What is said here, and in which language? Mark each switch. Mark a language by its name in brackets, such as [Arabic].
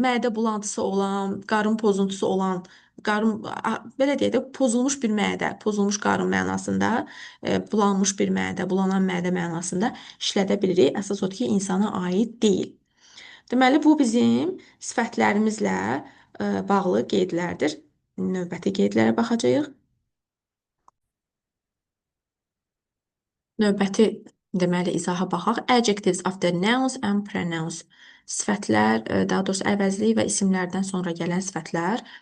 [Azerbaijani] Mədə bulantısı olan, qarın pozuntusu olan, belə deyək də pozulmuş bir mədə, pozulmuş qarın mənasında, bulanmış bir mədə, bulanan mədə mənasında işlədə bilirik. Əsas odur ki, insana aid deyil. Deməli, bu bizim sifətlərimizlə bağlı qeydlərdir. Növbəti qeydlərə baxacağıq. Növbəti deməli izaha baxaq. [English] Adjectives after nouns and pronouns. [Azerbaijani] Sifətlər, daha doğrusu əvəzli və isimlərdən sonra gələn sifətlər.